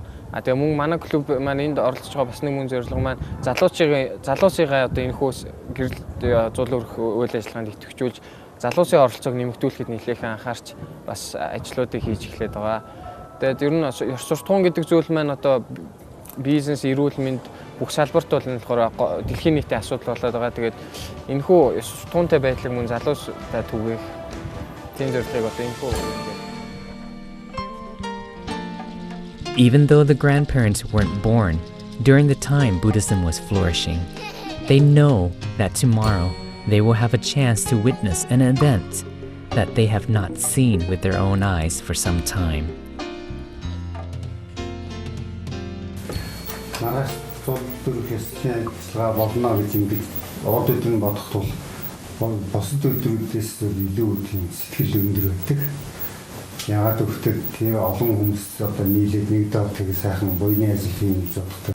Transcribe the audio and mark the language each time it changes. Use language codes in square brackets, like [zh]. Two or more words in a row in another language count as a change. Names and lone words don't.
[mn] Тэгээ мөн манай клуб маань энд оролцож байгаа бас нэг мөн зорилго маань залуусыгаа одоо энэ хөөс гэрэл Зул өрх үйл ажиллагаанд идэвхжүүлж залуусын оролцоог нэмэгдүүлэхэд нэлээхэн анхаарч бас ажлуудыг хийж эхлэдэг байгаа. Тэгээд ер нь ёс суртахуун гэдэг зүйл маань одоо бизнес, эрүүл мэнд бүх салбарт бол энэ болохоор дэлхийн нийтийн асуудал болоод байгаа. Тэгээд энэхүү ёс суртахуунтай байдлыг мөн залуустай түгээх тийм зорилгыг одоо энэхүү. [en] Even though the grandparents weren't born during the time Buddhism was flourishing, they know that tomorrow they will have a chance to witness an event that they have not seen with their own eyes for some time. [mn] Маргааш цуглддаг ёслолын ажиллагаа болно гэж ингэж урд өдөр нь бодох тул бусад өдрүүдээс илүү тийм сэтгэл өндөр байдаг. Яагаад гэвэл тийм олон хүмүүс одоо нийлээд нэг доор тэгээ сайхан буйны ажил хийх гэж боддог.